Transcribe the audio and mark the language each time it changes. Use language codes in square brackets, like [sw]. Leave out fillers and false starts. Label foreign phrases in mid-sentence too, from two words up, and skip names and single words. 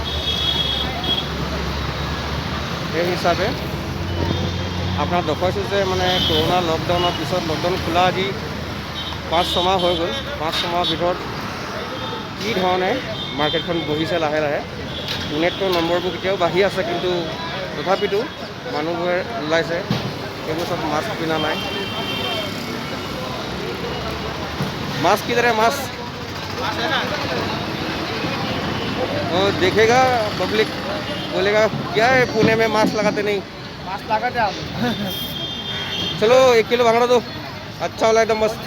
[as] সেই হিচাপে আপোনাক দেখুৱাইছোঁ যে মানে কৰোণা লকডাউনৰ পিছত, লকডাউন খোলা আজি 5-6 মাহ হৈ গ'ল। 5-6 মাহৰ ভিতৰত কি ধৰণে মাৰ্কেটখন বহিছে লাহে লাহে। নেটৰ নম্বৰবোৰ এতিয়াও বাঢ়ি আছে, কিন্তু তথাপিতো মানুহবোৰে ওলাইছে। এইবোৰ চব মাছ কিনা নাই। [hi] मास्क किधर है? मास्क देखेगा पब्लिक, बोलेगा क्या है पुणे में मास्क लगाते नहीं। मास्क लगाते आप चलो 1 किलो भांगड़ा दो, अच्छा वाला एकदम मस्त।